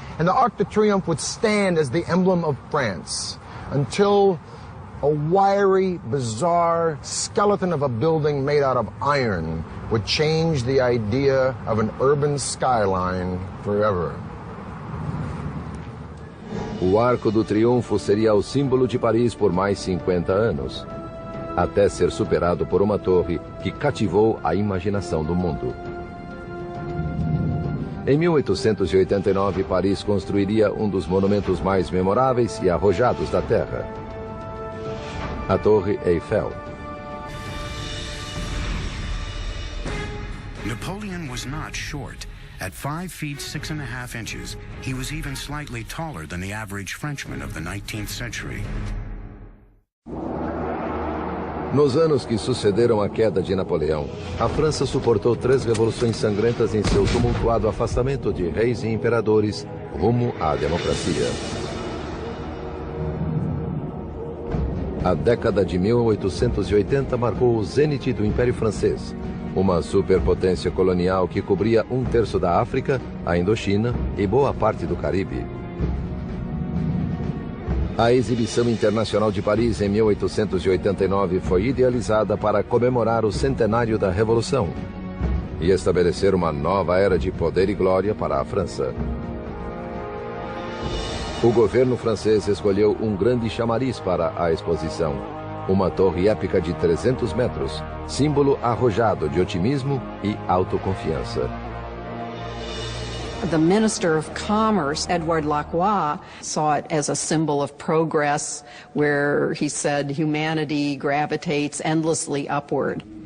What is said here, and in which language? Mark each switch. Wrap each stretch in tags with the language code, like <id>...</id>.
<en>And the Arc de Triomphe would stand as the emblem of France until a wiry, bizarre skeleton of a building made out of iron would change the idea of an urban skyline forever.</en> <pt>O Arco do Triunfo seria o símbolo de Paris por mais 50 anos, até ser superado por uma torre que cativou a imaginação do mundo. Em 1889, Paris construiria um dos monumentos mais memoráveis e arrojados da Terra, a Torre Eiffel.</pt> <en>Napoleon was not short. At 5 feet 6.5 inches, he was even slightly taller than the average Frenchman of the 19th century.</en> <pt>Nos anos que sucederam a queda de Napoleão, a França suportou 3 revoluções sangrentas em seu tumultuado afastamento de reis e imperadores rumo à democracia. A década de 1880 marcou o zênite do Império Francês, uma superpotência colonial que cobria 1/3 da África, a Indochina e boa parte do Caribe. A Exibição Internacional de Paris, em 1889, foi idealizada para comemorar o centenário da Revolução e estabelecer uma nova era de poder e glória para a França. O governo francês escolheu um grande chamariz para a exposição, uma torre épica de 300 metros, símbolo arrojado de otimismo e autoconfiança.</pt> <en>The Minister of Commerce, Edouard Lacroix, saw it as a symbol of progress, where he said humanity gravitates endlessly upward.</en>